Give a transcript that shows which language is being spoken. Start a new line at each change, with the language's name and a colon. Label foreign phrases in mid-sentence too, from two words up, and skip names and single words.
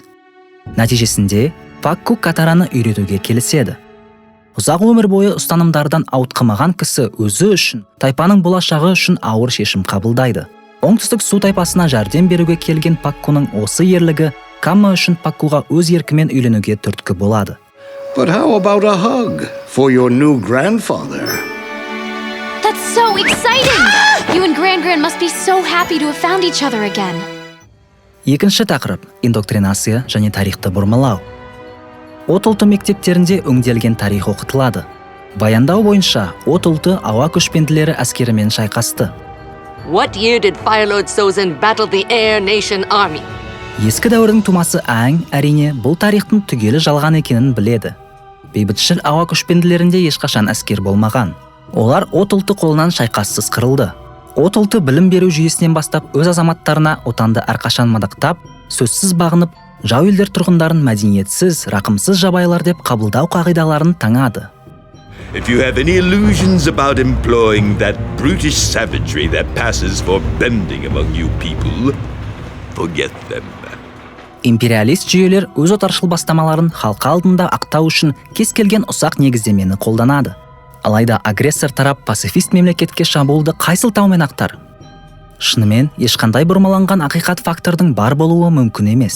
Kazakh: Нәтижесінде, Пакку Катараны үйретуге келіседі. Ұзақ өмір бойы ұстанымдардан ауытқымаған кісі өзі үшін, тайпаның болашағы үшін ауыр шешім қабылдайды. Оңтүстік су тайпасына жәрдем беруге келген Паккуның осы ерлігі Камма үшін Паккуға өз еркімен үйленуге түрткі болады.
English: But how about a hug for your new grandfather? That's so exciting! You and Gran must be so happy to have found each other again.
Kazakh: Екінші тақырып – индоктринация және тарихты бұрмалау. От ұлты мектептерінде өңделген тарих оқытылады. Баяндау бойынша, от ұлты ауа көшпенділері әскерімен шайқасты.
English: What year did Firelord Sozin battle the Air Nation Army?
Kazakh: Ескі дәуірдің тумасы Аң, әрине, бұл тарихтың түгелі жалған екенін біледі. Бейбітшіл ауа көшпенділерінде ешқашан әскер болмаған. Олар от ұлты қолынан шайқассыз қырылды. От ұлты білім беру жүйесінен бастап өз азаматтарына отанды әрқашан мадақтап, сөзсіз бағынып, жау елдер тұрғындарын мәдениетсіз, рақымсыз жабайлар деп қабылдау қағидаларын таңады.
English: If you have any illusions about employing that brutish savagery that passes for bending among you people, forget them.
Kazakh: Империалист жүйелер өз отаршыл бастамаларын халқы алдында ақтау үшін кез келген ұсақ негіздемені қолданады. Алайда агрессор тарап пацифист мемлекетке шабуылды қай сылтаумен ақтар? Шынымен, ешқандай бұрмаланған ақиқат фактордың бар болуы мүмкін емес.